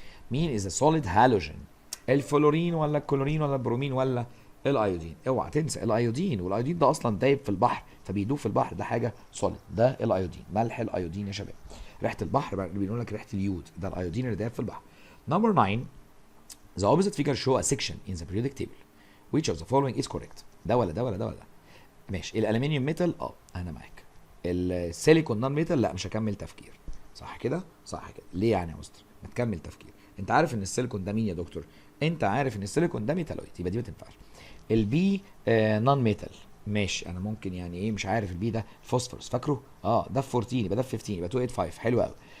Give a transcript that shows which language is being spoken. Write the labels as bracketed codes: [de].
[ar] مين از سوليد هالوجين؟ الفلورين ولا الكلورين ولا البرومين ولا الايودين؟ اوعى تنسى الايودين، والايودين ده اصلا دايب في البحر فبيدوب في البحر، ده حاجه سوليد، ده الايودين، ملح الايودين يا شباب. ريحه البحر بقى بيقول لك ريحه اليود، ده الايودين اللي دايب في البحر. [en] Number 9 the opposite figure show a section in the periodic table which of the following is correct. [ar] ده ولا ده ولا ده ولا ده؟ ماشي. الالومنيوم ميتال، انا معاك. السيليكون نون ميتال، لا مش هكمل تفكير. صح كده؟ صح كده. ليه يعني يا مستر؟ ما تكمل تفكير. انت عارف ان السيليكون ده مين يا دكتور؟ انت عارف ان السيليكون ده ميتالويد، يبقى دي ما تنفعش. البي نون ميتال، ماشي. انا ممكن يعني ايه، مش عارف البي ده فوسفورس، فاكره؟ ده في 14، يبقى ده في 15، يبقى 285. حلو قوي.